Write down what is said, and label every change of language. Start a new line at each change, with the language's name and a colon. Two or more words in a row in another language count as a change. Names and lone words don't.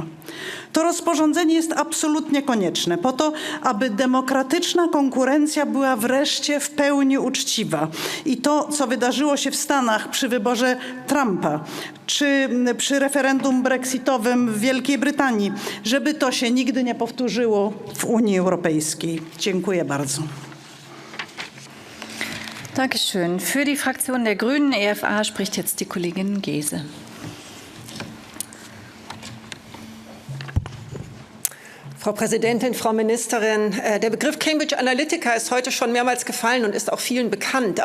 Polish: To rozporządzenie jest absolutnie konieczne po to, aby demokratyczna konkurencja była wreszcie w pełni uczciwa. I to, co wydarzyło się w Stanach przy wyborze Trumpa, czy przy referendum brexitowym w Wielkiej Brytanii, żeby to się nigdy nie powtórzyło w Unii Europejskiej. Dziękuję bardzo.
German: Dankeschön. Für die Fraktion der Grünen EFA spricht jetzt die Kollegin Gese. Frau Präsidentin, Frau Ministerin, der Begriff Cambridge Analytica ist heute schon mehrmals gefallen und ist auch vielen bekannt.